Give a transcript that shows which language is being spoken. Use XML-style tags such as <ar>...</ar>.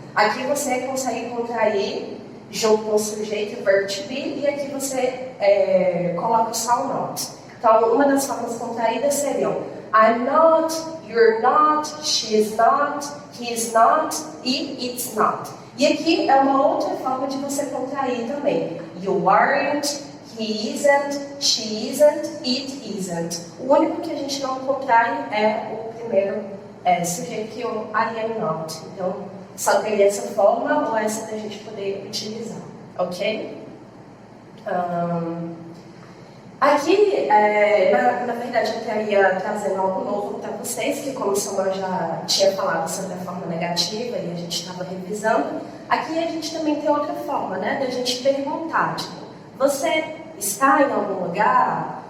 <pt>Aqui você consegue contrair junto com o sujeito o verb to be e aqui você coloca só o not. Então, uma das formas contraídas seriam</pt> <en>I'm not, you're not, she's not, he's not e it's not.</en> <pt>E aqui é uma outra forma de você contrair também.</pt> <en>You aren't, he isn't, she isn't, it isn't.</en> <pt>O único que a gente não contrai é o primeiro sujeito, que é o</pt> <en>I am not.</en> <pt>Então, só teria essa forma ou essa da gente poder utilizar, ok? Aqui, na verdade, eu estaria trazendo algo novo para vocês, que como o Samuel já tinha falado sobre a forma negativa e a gente estava revisando, aqui a gente também tem outra forma, né, da gente perguntar, tipo, você está em algum lugar?</pt>